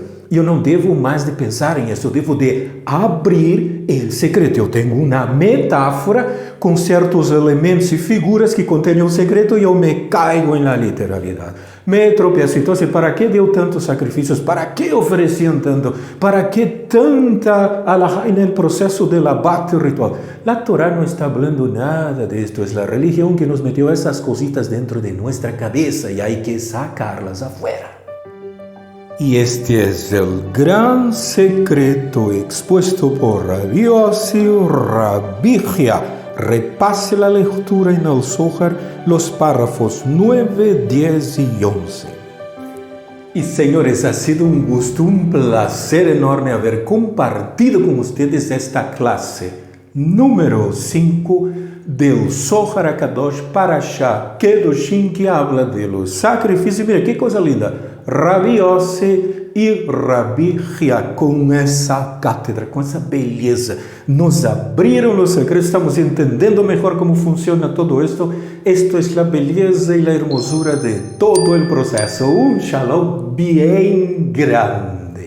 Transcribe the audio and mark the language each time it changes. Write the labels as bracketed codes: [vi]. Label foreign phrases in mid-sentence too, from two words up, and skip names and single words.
[pt] Eu não devo mais de pensar em isso, eu devo de abrir o secreto. Eu tenho uma metáfora com certos elementos e figuras que contêm o secreto e eu me caigo na literalidade. Me tropeço. Então, para que deu tantos sacrifícios? Para que ofereciam tanto? Para que tanta alahá no processo del abate ritual? La Torá não está falando nada de esto. É a religião que nos meteu essas cositas dentro de nossa cabeça e [es] hay que sacarlas afuera. Y este es el gran secreto expuesto por Rabbi Yossi Rabbi Hia. Repase la lectura en el Zohar, los párrafos 9, 10 y 11. Y señores, ha sido un gusto, un placer enorme haber compartido con ustedes esta clase número 5 del Zohar HaKadosh Parashá Kedoshim, que habla de los sacrificios. Mira, qué cosa linda. [pt] Rabbi Yossi e Rabbi Hia, com essa cátedra, com essa beleza, nos abriram os segredos, estamos entendendo melhor como funciona [es] todo esto. Esto es la beleza e la hermosura de todo el proceso. Un shalom bien grande.